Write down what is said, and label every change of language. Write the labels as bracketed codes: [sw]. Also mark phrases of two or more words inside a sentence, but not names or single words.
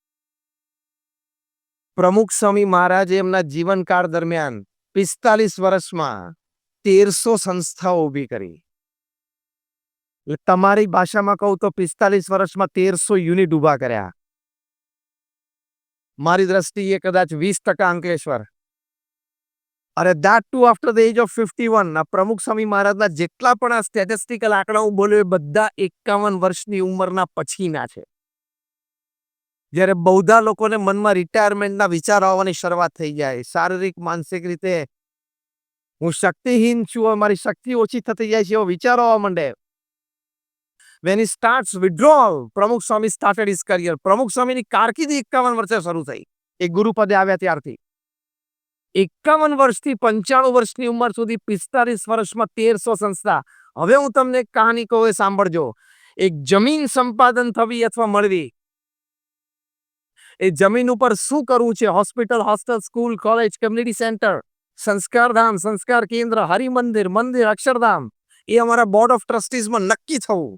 [gu] પ્રમુખ સ્વામી મહારાજે એમના જીવનકાળ દરમિયાન 45 વર્ષમાં 1300 સંસ્થાઓ ઊભી કરી. તમારી ભાષામાં કહું તો 45 વર્ષમાં 1300 યુનિટ ઊભા કર્યા. મારી દ્રષ્ટિએ કદાચ 20% અંકલેશ્વર. [en] અરે that too after the age of 51. [gu] ના પ્રમુખ સ્વામી મહારાજના જેટલા પણ આ સ્ટેટિસ્ટિકલ આંકડા હું બોલ્યો એ બધા 51 વર્ષની ઉંમરના પછીના છે. જ્યારે બહુધા લોકોને મનમાં રિટાયરમેન્ટના વિચાર આવવાની શરૂઆત થઈ જાય, શારીરિક માનસિક રીતે હું શક્તિહીન છું, મારી શક્તિ ઓછી થતી જાય છે એવો વિચારો આવવા માંડે. [en] When he starts withdrawal, પ્રમુખ સ્વામી started his career. [gu] પ્રમુખ સ્વામીની કારકિર્દી 51 વર્ષે શરૂ થઈ. એ ગુરુપદે આવ્યા ત્યારથી 51 વર્ષથી 95 વર્ષની ઉંમર સુધી 45 વર્ષમાં 1300 સંસ્થા. હવે હું તમને એક કહાની કહું, એ સાંભળજો. એક જમીન સંપાદન થવી અથવા મળવી, એ જમીન ઉપર શું કરવું છે, હોસ્પિટલ, હોસ્ટેલ, સ્કૂલ, કોલેજ, [en] community center, [gu] સંસ્કારધામ, સંસ્કાર કેન્દ્ર, હરિમંદિર, મંદિર, અક્ષરધામ, એ અમારા [en] Board of Trusteesમાં [gu] નક્કી થવું.